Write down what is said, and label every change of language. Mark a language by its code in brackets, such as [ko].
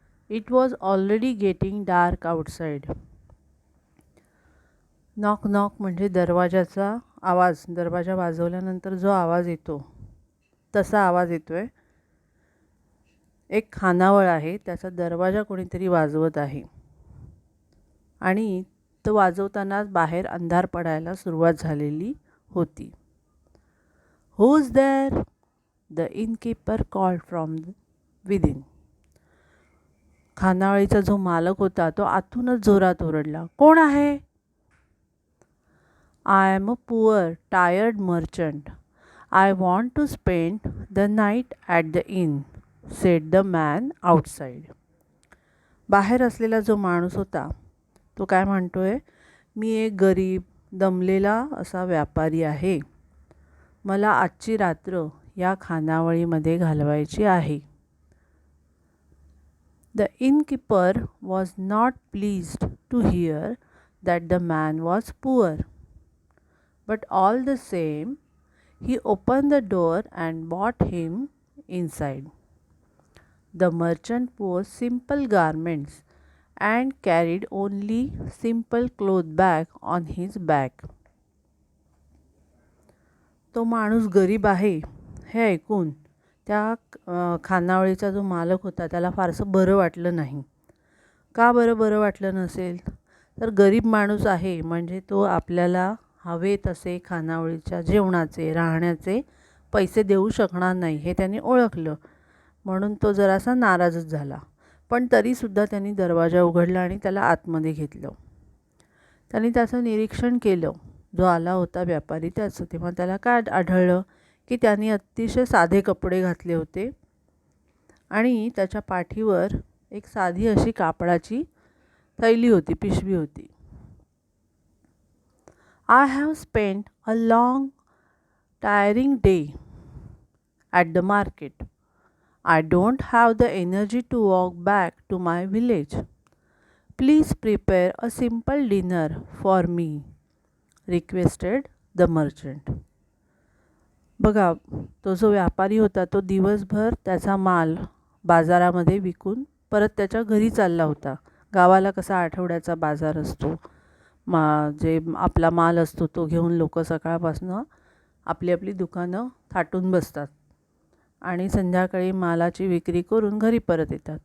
[en] It was already getting dark outside. [mr] Knock knock म्हणजे दरवाजाचा आवाज. दरवाजा वाजवल्यानंतर जो आवाज येतो तसा आवाज येतो आहे. एक खानावळ आहे, त्याचा दरवाजा कोणीतरी वाजवत आहे आणि तो वाजवतानाच बाहेर अंधार पडायला सुरुवात झालेली होती. [en] Who's there? The innkeeper called from within. [mr] खानावळीचा जो मालक होता तो आतूनच जोरात ओरडला, कोण आहे? [en] I am a poor, tired merchant. I want to spend the night at the inn, said the man outside. [mr] बाहेर असलेला जो माणूस होता तो काय म्हणतोय, मी एक गरीब दमलेला असा व्यापारी आहे. मला आजची रात्र या खानावळीमध्ये घालवायची आहे. [en] The innkeeper was not pleased to hear that the man was poor. But all the same, he opened the door and brought him inside. The merchant wore simple garments and carried only simple cloth bag on his back. [mr] तो माणूस गरीब आहे हे ऐकून त्या खानावळीचा जो मालक होता त्याला फारसं बरं वाटलं नाही. का बरं वाटलं नसेल? तर गरीब माणूस आहे म्हणजे तो आपल्याला हवे तसे खानावळीच्या जेवणाचे, राहण्याचे पैसे देऊ शकणार नाही हे त्यांनी ओळखलं. म्हणून तो जरासा नाराजच झाला. पण तरीसुद्धा त्यांनी दरवाजा उघडला आणि त्याला आतमध्ये घेतलं. त्यांनी त्याचं निरीक्षण केलं, जो आला होता व्यापारी त्याचं. तेव्हा त्याला काय आढळलं की त्यांनी अतिशय साधे कपडे घातले होते आणि त्याच्या पाठीवर एक साधी अशी कापडाची थैली होती, पिशवी होती. I have spent a long, tiring day at the market. I don't have the energy to walk back to my village. Please prepare a simple dinner for me, requested the merchant. बघा, तो जो व्यापारी होता तो दिवसभर त्याचा माल बाजारामध्ये विकून परत त्याच्या घरी चालला होता. गावाला कसा आठवड्याचा बाजार असतो, जे आपला माल असतो तो घेऊन लोक सकाळपासून आपली आपली दुकानं थाटून बसतात आणि संध्याकाळी मालाची विक्री करून घरी परत येतात.